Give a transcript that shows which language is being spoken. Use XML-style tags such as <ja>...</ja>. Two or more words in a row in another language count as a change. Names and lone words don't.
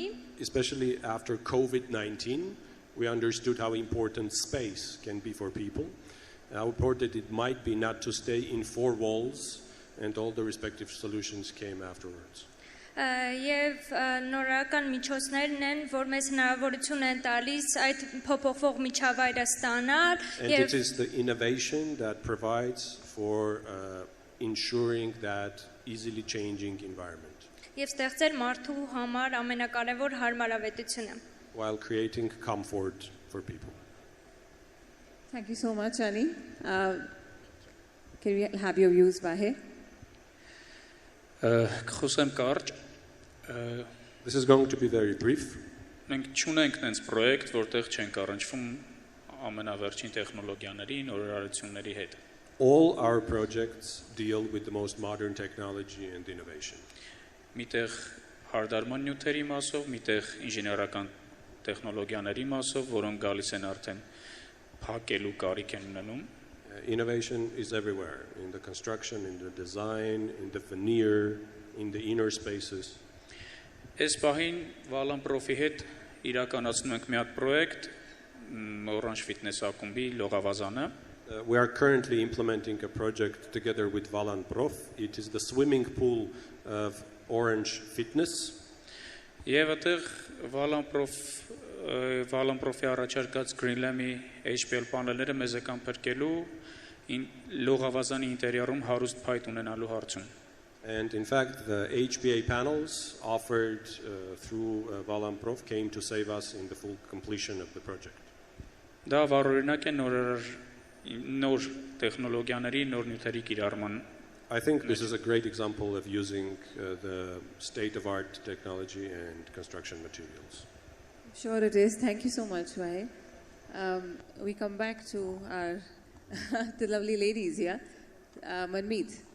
<en>Especially after COVID-19, we understood how important space can be for people, how important it might be not to stay in 4 walls, and all the respective solutions came afterwards.</en> <hy>Եվ նորական միջոցներն են, որ մեզ հնարավորություն են տալիս այդ փոփոխվող միջավայրը ստանալ.</hy> <en>And it is the innovation that provides for ensuring that easily changing environment.</en> <hy>Եվ ստեղծել մարդու համար ամենակարևոր հարմարավետությունը.</hy> <en>While creating comfort for people. Thank you so much, Ani. Can we have your views, Vahe?</en> <hy>Խոսեմ կարճ.</hy> <en>This is going to be very brief.</en> <hy>Մենք չունենք այնց պրոյեկտ, որտեղ չենք առնչվում ամենավերջին տեխնոլոգիաների, նորարարությունների հետ.</hy> <en>All our projects deal with the most modern technology and innovation.</en> <hy>Միտեղ հարդարման նյութերի մասով, միտեղ ինժեներական տեխնոլոգիաների մասով, որոնք գալիս են արդեն փակելու կարիք են ունենում.</hy> <en>Innovation is everywhere, in the construction, in the design, in the veneer, in the inner spaces.</en> <hy>Այս պահին Վալան Պրոֆի հետ իրականացնում ենք մի հատ պրոյեկտ Orange Fitness ակումբի լողավազանը.</hy> <en>We are currently implementing a project together with Valan Prof. It is the swimming pool of Orange Fitness.</en> <hy>Եվ այդտեղ Վալան Պրոֆի առաջարկած Greenlam-ի HPL պանելները մեզ եկան փրկելու լողավազանի ինտերիերում հարուստ փայտ ունենալու հարցում.</hy> <en>And in fact, the HPA panels offered through Valan Prof came to save us in the full completion of the project.</en> <hy>Դա վառօրինակ է նոր տեխնոլոգիաների, նոր նյութերի կիրառման.</hy> <en>I think this is a great example of using the state-of-art technology and construction materials. Sure it is. Thank you so much, Vahe. We come back to our the lovely ladies here. Manmeet.</en>